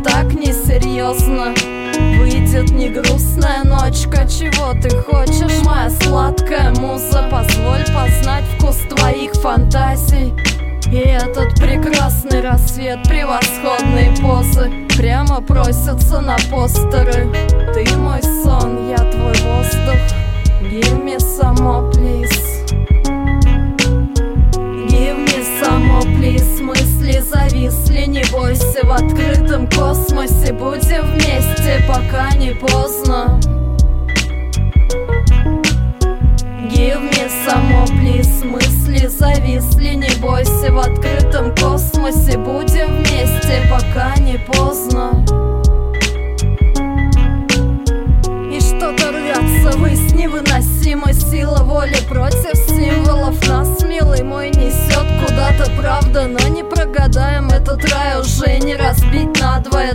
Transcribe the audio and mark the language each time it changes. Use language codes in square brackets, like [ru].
[ru] И так несерьезно. Выйдет не грустная ночка. Чего ты хочешь, моя сладкая муза? Позволь познать вкус твоих фантазий. И этот прекрасный рассвет, превосходные позы прямо просятся на постеры. Ты мой сон, я твой воздух. [en] Give me some more, please. Give me some more, please. [ru] Мысли зависли, не бойся. В открытом космосе будем вместе, пока не поздно. [en] Give me some more, please. [ru] Мысли зависли, не бойся. В открытом космосе будем вместе, пока не поздно. И что-то рвется ввысь, невыносимая сила воли против символов. Нас, милый мой, несет куда-то, правда. Но не прогадаем, этот рай уже не разбить надвое.